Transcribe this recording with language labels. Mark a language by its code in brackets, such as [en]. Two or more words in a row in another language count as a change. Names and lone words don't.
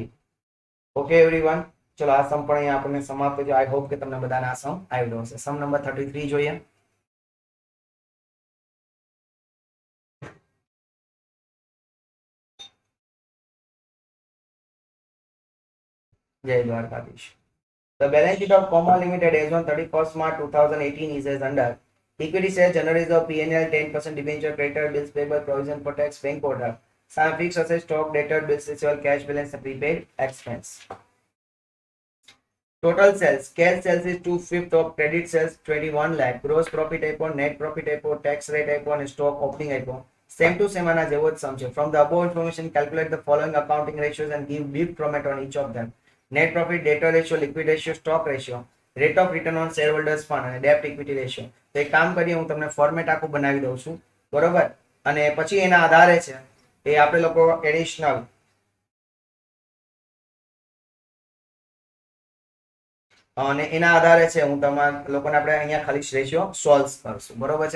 [en] okay everyone, [gu] ચલો આ સમ પણ અહીંયા આપણને સમાપ્ત થયો. [en] I hope [gu] કે તમને બધાને આ સમ આવડ્યો હશે. સમ નંબર 33 જોઈએ. જય દ્વારકાધીશ. [en] The balance sheet of Comma Limited as on 31st March 2018 is as under: equity share, general reserve, P&L, 10% debenture, creditor, bills payable, provision for tax, bank order, some fixed assets, stock, debtor, bills receivable, cash balance, and prepaid expense. Total sales: cash sales is 2/5 of credit sales 21 lakh, gross profit આપ્યો, net profit આપ્યો, tax rate [gu] આપ્યો અને [en] stock opening આપ્યો. Same to same [gu] આના જેવો જ sum છે. [en] From the above information calculate the following accounting ratios and give brief comment on each of them: net profit, debtor ratio, liquid ratio, stock ratio, rate of return on shareholders fund અને debt equity ratio. [gu] તો એક કામ કરીએ, હું તમને ફોર્મેટ આખું બનાવી દઉં છું, બરોબર? અને પછી એના આધારે છે એ આપણે લોકો એડિશનલ અને એના આધારે છે હું તમારા લોકોને આપણે અહીંયા ખાલી [en] ratio solve [gu] કરશું, બરોબર છે?